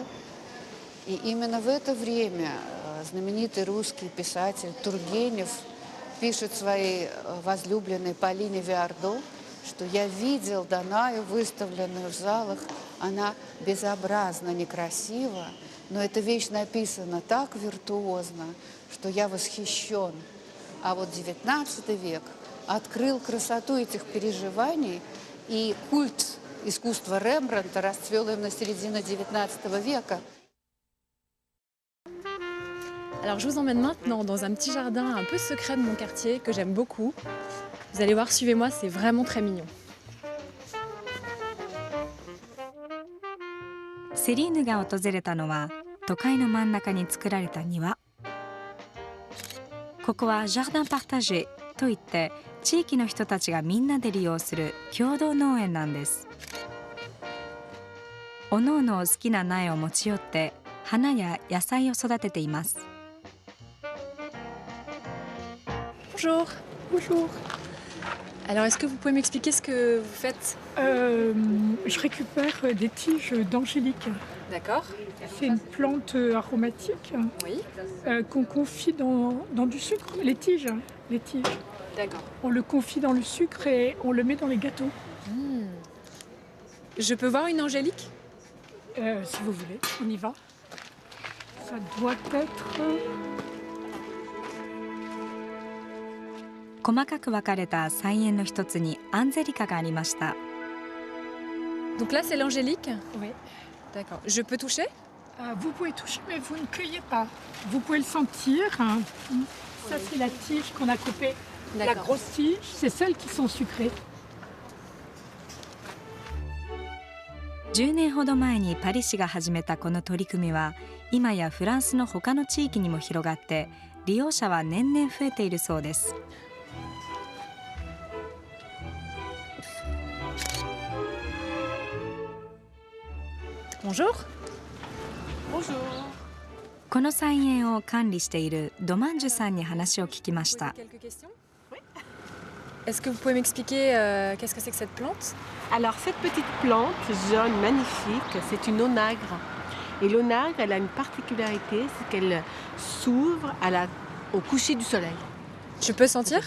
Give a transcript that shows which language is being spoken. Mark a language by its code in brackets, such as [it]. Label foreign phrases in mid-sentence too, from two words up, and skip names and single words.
[ru] И именно в это время знаменитый русский писатель Тургенев пишет своей возлюбленной Полине Виардо, что «я видел Данаю, выставленную в залах, она безобразно некрасива, но эта вещь написана так виртуозно, что я восхищен». А вот XIX век открыл красоту этих переживаний, и культ искусства Рембрандта расцвел именно середина XIX века. [fr] Alors je vous emmène maintenant dans un petit jardin un peu secret de mon quartier que j'aime beaucoup. Vous allez voir, suivez-moi, c'est vraiment très mignon. [ja] セリーヌが訪れたのは都会の真ん中に作られた庭。ここはジャーダン・パータジェといって地域の人たちがみんなで利用する共同農園なんです。おのおの好きな苗を持ち寄って花や野菜を育てています。 [fr] Bonjour. Bonjour. Alors, est-ce que vous pouvez m'expliquer ce que vous faites? Je récupère des tiges d'angélique. D'accord. C'est une plante aromatique qu'on confie dans du sucre, les tiges. D'accord. On le confie dans le sucre et on le met dans les gâteaux. Je peux voir une angélique? Si vous voulez, on y va. Ça doit être... [ja] 細かく分かれた菜園の一つにアンゼリカがありました。 [fr] Donc là, c'est l'angélique? Oui. D'accord. Je peux toucher? Vous pouvez toucher, mais vous ne cueillez pas. Vous pouvez le sentir. Hein. Ça, c'est la tige qu'on a coupée. La grosse tige, c'est celles qui sont sucrées. [ja] 10 年ほど前にパリ市が始めたこの取り組みは今やフランスの他の地域にも広がって利用者は年々増えているそうです。 [fr] Bonjour. Bonjour. [ja] この菜園を管理しているドマンジュさんに話を聞きました。 [fr] Est-ce que vous pouvez m'expliquer qu'est-ce que c'est que cette plante? Alors cette petite plante jaune magnifique, c'est une onagre. Et l'onagre, elle a une particularité, c'est qu'elle s'ouvre au coucher du soleil. Je peux sentir?